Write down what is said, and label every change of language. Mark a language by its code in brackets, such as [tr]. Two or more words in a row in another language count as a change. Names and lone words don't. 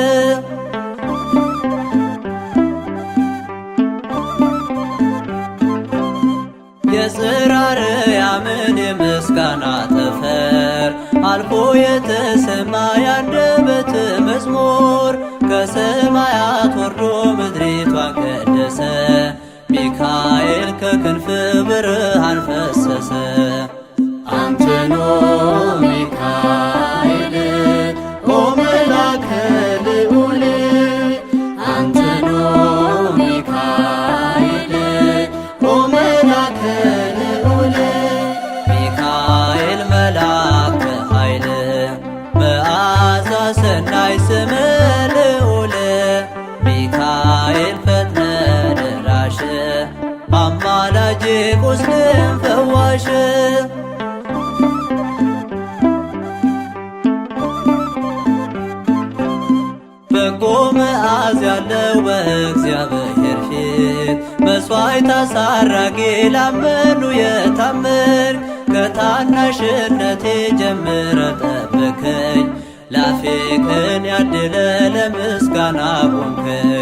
[am] የጽራርያምን የምስጋና ጠፈር አልፎ የተሰማ ያንደበት መዝሙር ከሰማያት ወርዶ ምድሪቷን ቀደሰ ሚካኤል ከክንፍ ብርሃን ፈሰሰ [gez] አንተኖ ሚካኤል ኦ መልአከ ልዑል አንተኖ ሚካኤል ኦ መልአከ ልዑል ሚካኤል መልአከ ኃይል መዓዛ ሰናይ ስም ልዑል ሚካኤል [am] ፈጥነ ደራሽ አማላጅ ቁስልን ፈዋሽ በጎ መዓዛ ያለው በእግዚአብሔር ፊት መሥዋዕት አሳራጊ ላመኑ የታመንክ ከታናሽነቴ ጀምረ ጠብከኝ ላፌ ቅን ያድለ ለምስጋና ቆምከኝ